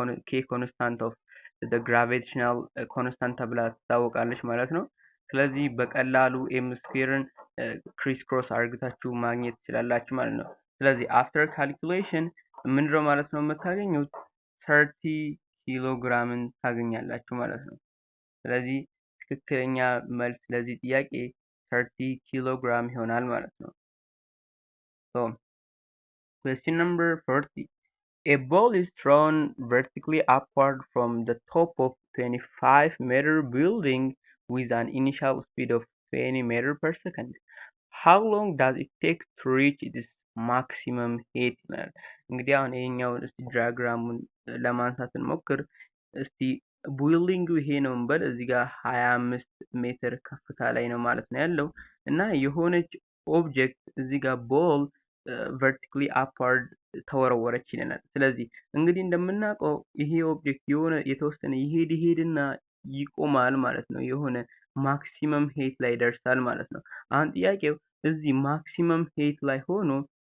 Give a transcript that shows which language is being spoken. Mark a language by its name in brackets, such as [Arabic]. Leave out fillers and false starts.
[Amharic] ኬ ኮንስታንት ኦፍ [English] the gravitational constant [Amharic] ተብላ ትታወቃለች ማለት ነው። ስለዚህ በቀላሉ ኤም ስኩዌርን ክሪስ ክሮስ አድርጋችሁ ማግኘት ትችላላችሁ ማለት ነው። ስለዚህ አፍተር ካልኩሌሽን ምንድነው ማለት ነው የምታገኙት 30 ኪሎ ግራምን ታገኛላችሁ ማለት ነው። ስለዚህ ትክክለኛ መልስ ለዚህ ጥያቄ 30 ኪሎ ግራም ይሆናል ማለት ነው። [English] So question number 40. A ball is thrown vertically upward from the top of 25-meter building with an initial speed of 20 meters per second. How long does it take to reach its maximum height? [Amharic] እንግዲህ አሁን ይሄኛውን እስቲ ዲያግራሙን ለማንሳት እንሞክር። እስቲ ቢልዲንጉ ይሄ ነው እንበል። እዚህ ጋር 25 ሜትር ከፍታ ላይ ነው ማለት ነው ያለው እና የሆነች ኦብጀክት እዚህ ጋር ቦል [English] vertically upward [Amharic] ተወረወረች ይለናል። ስለዚህ እንግዲህ እንደምናውቀው ይሄ ኦብጀክት የሆነ የተወሰነ ይሄድና ይቆማል ማለት ነው። የሆነ ማክሲመም ሄት ላይ ደርሳል ማለት ነው። አሁን ጥያቄው እዚህ ማክሲመም ሄት ላይ ሆኖ